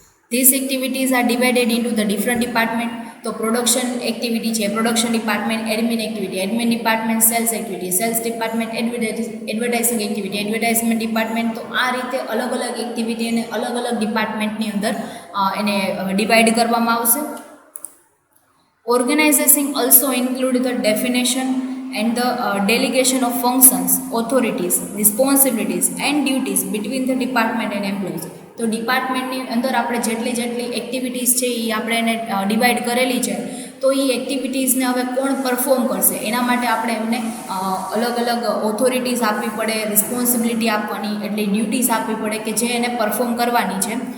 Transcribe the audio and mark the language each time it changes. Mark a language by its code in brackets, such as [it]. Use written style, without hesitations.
[en] This activities are divided into the different department. [gu] તો production activity છે production department, admin activity admin department, cells activity cells department, advertising activity advertisement department. તો આ રીતે અલગ અલગ activity અને અલગ અલગ ડિપાર્ટમેન્ટની અંદર એને ડિવાઇડ કરવામાં આવશે. Organisation also include the definition [en] and the delegation of functions, authorities, responsibilities and duties between the department and employees. [gu] તો ડિપાર્ટમેન્ટની અંદર આપણે જેટલી એક્ટિવિટીઝ છે એ આપણે એને ડિવાઈડ કરેલી છે, તો એ એક્ટિવિટીઝને હવે કોણ પરફોર્મ કરશે એના માટે આપણે એમને અલગ અલગ ઓથોરિટીઝ આપવી પડે, રિસ્પોન્સિબિલિટી આપવાની એટલે ડ્યુટીઝ આપવી પડે કે જે એને પરફોર્મ કરવાની છે.